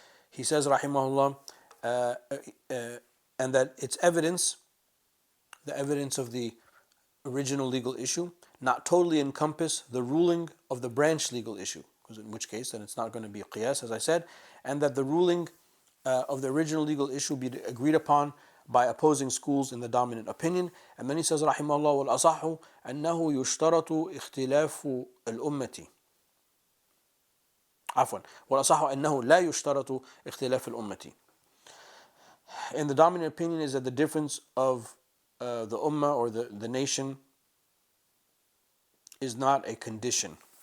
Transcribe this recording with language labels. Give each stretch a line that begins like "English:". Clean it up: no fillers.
English: He says, rahimahullah, and that its evidence, the evidence of the original legal issue, not totally encompass the ruling of the branch legal issue, because in which case then it's not going to be qiyas, as I said, and that the ruling of the original legal issue be agreed upon by opposing schools in the dominant opinion. And then he says, rahimahullah,
Arabic: وَالْأَصَحُ أَنَّهُ يُشْتَرَطُ اخْتِلَافُ الْأُمَّةِ عفوا والأصح أنه لا يشترط اختلاف الأمة.
English: And the dominant opinion is that the difference of the ummah, or the nation, is not a condition.